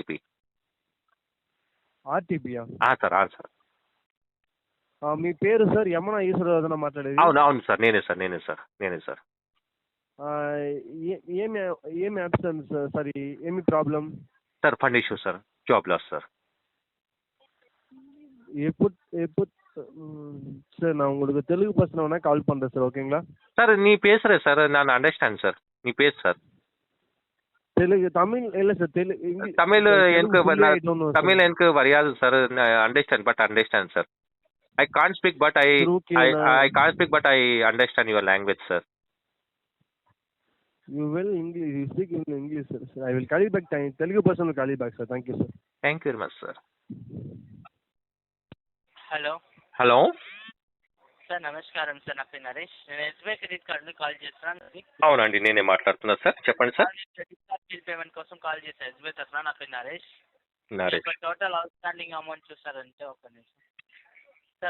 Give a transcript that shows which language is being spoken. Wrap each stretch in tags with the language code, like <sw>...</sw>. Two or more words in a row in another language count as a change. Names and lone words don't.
<te>ఆర్టీపీయా? సార్. మీ పేరు సార్ యమున ఈశ్వరరావు మాట్లాడేది? అవును సార్, నేనే సార్. ఏమి అబ్సెన్స్ సార్, ఏమి ప్రాబ్లం</te> <en>Sir? Fund issue sir, job loss sir.</en> <ta>சார் நான் உங்களுக்கு தெலுங்கு பர்சனா கால் பண்ணுறேன் சார், ஓகேங்களா சார்? நீ பேசுகிற சார், நான் அண்டர்ஸ்டாண்ட் சார், நீ பேசு சார். தெலுங்கு தமிழ் இல்லை சார், தமிழ் எனக்கு வரையாது சார், அண்டர்ஸ்டாண்ட் சார்.</ta> <en>I can't speak but I understand your language sir. You will English, you speak in English sir. I will call you back, Telugu person will call you back sir. Thank you sir. Thank you very much sir.</en> <te>హలో సార్ నమస్కారం సార్, నా పేరు నరేష్. నేను ఎస్బీఐ</te> <en>credit card</en> <te>నుంచి కాల్ చేస్తున్నాను. అవునండి, నేనే మాట్లాడుతున్నా సార్, చెప్పండి సార్.</te> <en>credit card bill payment</en> <te>కోసం కాల్ చేశాను ఎస్బీఐ తరఫున. నా పేరు నరేష్.</te> <en>total outstanding amount</en> <te>చూస్తారంటే ఒక నిమిషం సార్.</te>